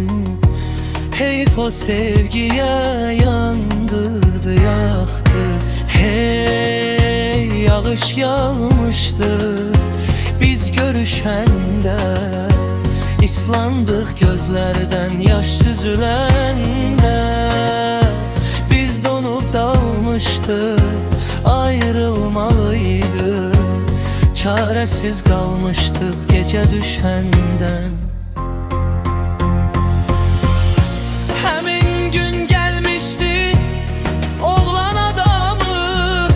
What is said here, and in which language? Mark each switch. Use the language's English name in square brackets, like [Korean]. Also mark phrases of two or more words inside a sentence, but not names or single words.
[Azerbaijani] Heyf o sevgiyə yandırdı, yaxdı. Hey, yağış yağmışdı biz görüşəndə. İslandıq gözlərdən yaş süzüləndə. [Turkish] Biz donup dalmıştık, ayrılmalıydık. Çaresiz kalmıştık gece düşenden. [Azerbaijani] Həmin gün gelmişti oğlan adamı.